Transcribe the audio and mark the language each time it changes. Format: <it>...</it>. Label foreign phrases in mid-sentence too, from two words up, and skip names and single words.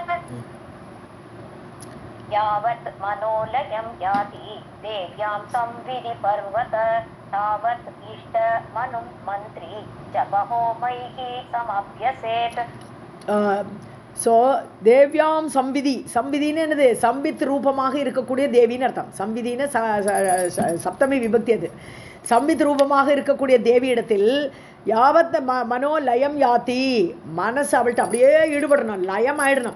<sa>यावत् मनोलयं याति देव्यां संविधि पर्वत तावत् इष्ट मनुं मन्त्री जपहोमैः समभ्यसेत्.</sa> <ta>ஸோ</ta> <sa>देव्यां संविदि,</sa> <ta>சம்விதின்னு என்னது, சம்பித் ரூபமாக இருக்கக்கூடிய தேவின்னு அர்த்தம். சம்விதின்னு சப்தமி விபக்தி. அது சம்பித் ரூபமாக இருக்கக்கூடிய தேவி இடத்தில்</ta> <sa>यावत् मनोलयं याति,</sa> <ta>மனசு அவள்கிட்ட அப்படியே ஈடுபடணும், லயம் ஆயிடணும்.</ta>